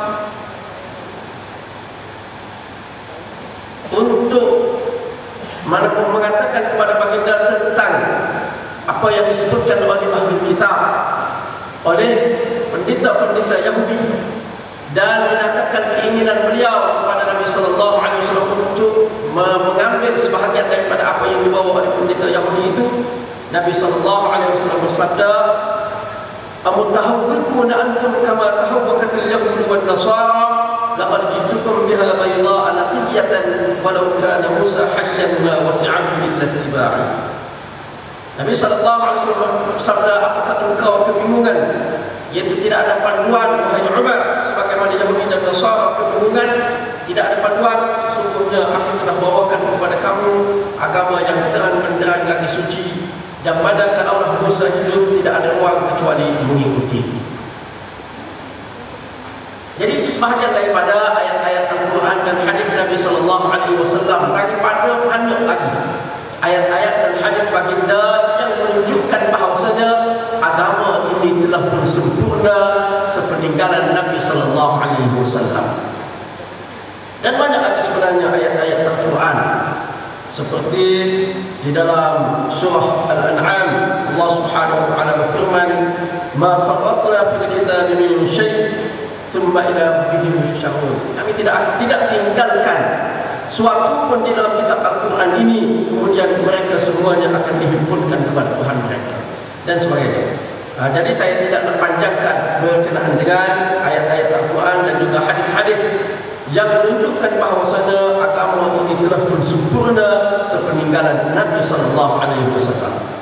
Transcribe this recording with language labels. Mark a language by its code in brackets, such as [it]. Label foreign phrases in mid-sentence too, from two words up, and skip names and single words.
[ms] untuk mengatakan kepada baginda tentang apa yang disebutkan oleh ahli kitab, oleh pendeta-pendeta Yahudi, dan menyatakan keinginan beliau kepada Nabi [ar] صلى الله عليه وسلم [ms] untuk mengambil sebahagian daripada apa yang dibawa oleh pendeta Yahudi itu. [ar] Nabi صلى الله عليه وسلم bersabda, "أمتهوكون أنتم كما تهوكت اليهود والنصارى لقد جئتكم بها بيضاء نقية ولو كان موسى حيا ما وسعه إلا اتباعي." [ms] Nabi [ar] صلى الله عليه وسلم [ms] bersabda, apakah engkau kebingungan, yaitu tidak ada panduan, wahai Umar, sebagaimana Yahudi dan Nasara kebingungan, tidak ada panduan. Sesungguhnya aku telah bawakan kepada kamu agama yang terang benderang lagi suci, yang mana kalaulah Musa hidup tidak ada ruang kecuali mengikuti. Jadi itu sebahagian daripada ayat-ayat Al-Quran dan hadis Nabi [ar] صلى الله عليه وسلم. [ms] Daripada banyak lagi ayat-ayat dan hadis baginda yang menunjukkan bahawasanya agama ini telah pun sempurna sepeninggalan Nabi [ar] صلى الله عليه وسلم. [ms] Dan banyak lagi sebenarnya ayat-ayat Al-Quran, seperti di dalam surah Al-An'am Allah [ar] سبحانه وتعالى [ms] berfirman, [ar] "ما فرطنا في الكتاب من شيء ثم إلى ربهم يحشرون." [ms] Kami tidak tinggalkan suatu pun di dalam kitab Al-Quran ini, kemudian mereka semuanya akan dihimpunkan kepada Tuhan mereka dan sebagainya. Jadi saya tidak berpanjangkan berkenaan dengan ayat-ayat Al-Quran dan juga hadis-hadis yang menunjukkan bahawasanya agama ini telah pun sempurna sepeninggalan Nabi [ar] صلى الله عليه وسلم.